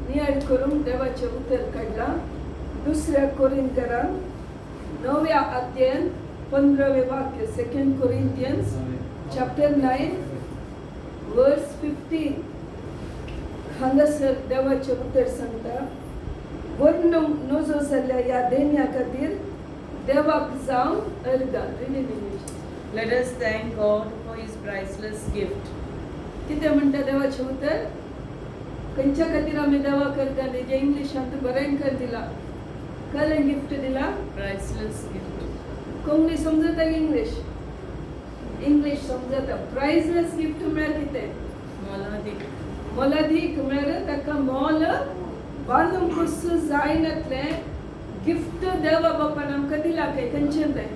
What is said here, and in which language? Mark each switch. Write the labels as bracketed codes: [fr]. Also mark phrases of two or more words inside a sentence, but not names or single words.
[kok] डिसाईड करून देवाचे उतर काढला. 2 कोरिंथीयरां 9व्या अध्यायात 15वे वाक्य. [en] 2 Corinthians chapter 9 verse 15. [kok] हांगासर देवाचे उतर सांगता. वर्ण नजो जाल्ल्या या देण्या खातीर देवाक जावन अर्गां. [en] Let us thank God for His priceless gift. [kok] कितें म्हणटा देवाचे उतर? खंयच्या खातीर आमी देवाक अर्गां दिली? इंग्लिशांत बरेंकर दिला. कसले गिफ्ट दिला? [en] Priceless gift. [kok] कोंकणी समजता? इंग्लिश समजता. [en] priceless gift [kok] म्हळ्यार कितें? मोलादीक. मोलादीक म्हळ्यार ताका मोल बांदूंक जायनातलें गिफ्ट देवा बापान आमकां दिला. खंयचें तें?